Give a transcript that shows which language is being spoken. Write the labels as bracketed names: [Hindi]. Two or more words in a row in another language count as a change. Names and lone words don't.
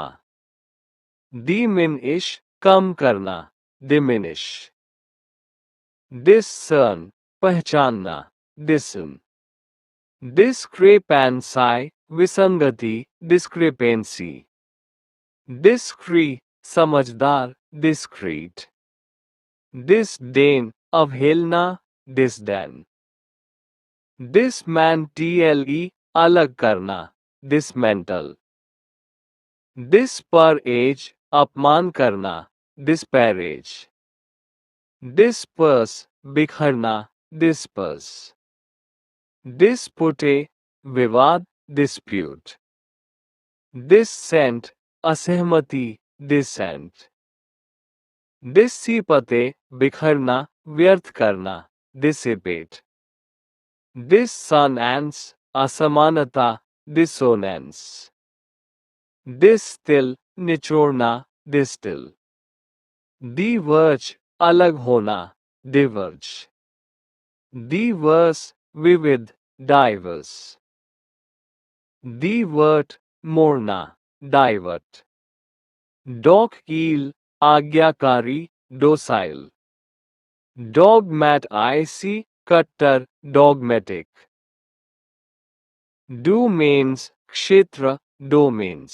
[English] diminish, [Hindi] कम करना, [English] diminish. discern, पहचानना, discern. discrepancy, विसंगति, discrepancy. discreet, समझदार, discreet. disdain, अवहेलना, disdain. dismantle, [Hindi] अलग करना, dismantle. disparage, अपमान करना, [English] disparage. Disperse, बिखरना, disperse. Dispute, विवाद, dispute. Dissent, असहमति, dissent. Dissipate, [Hindi] बिखरना, व्यर्थ करना, [English] dissipate. Dissonance, असमानता, dissonance. Distill, निचोड़ना, distill. Diverge, [Hindi] अलग होना, [English] diverge. Diverse, विविध, diverse. Divert, मोड़ना, divert. Docile, आज्ञाकारी, docile. Dogmatic, कट्टर, dogmatic. Domains, क्षेत्र, domains.